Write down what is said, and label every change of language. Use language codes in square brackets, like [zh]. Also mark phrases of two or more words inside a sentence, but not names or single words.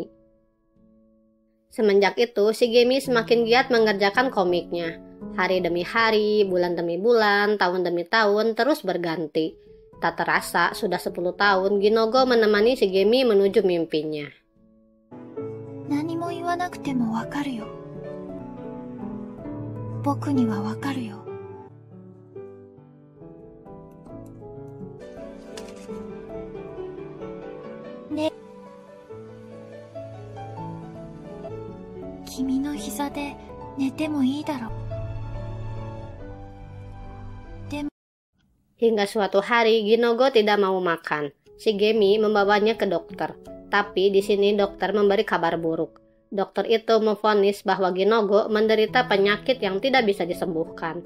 [id] Semenjak itu, Shigemi semakin giat mengerjakan komiknya. Hari demi hari, bulan demi bulan, tahun demi tahun, terus berganti. Tak terasa, sudah 10 tahun, Ginogo menemani Shigemi menuju mimpinya. [ja] 何も言わわなくてもわかるよ。僕にはわかるよ。ね。君の膝で寝てもいいだろう。 [id] Hingga suatu hari Ginogo tidak mau makan. Shigemi membawanya ke dokter. Tapi di sini dokter memberi kabar buruk. Dokter itu memvonis bahwa Ginogo menderita penyakit yang tidak bisa disembuhkan.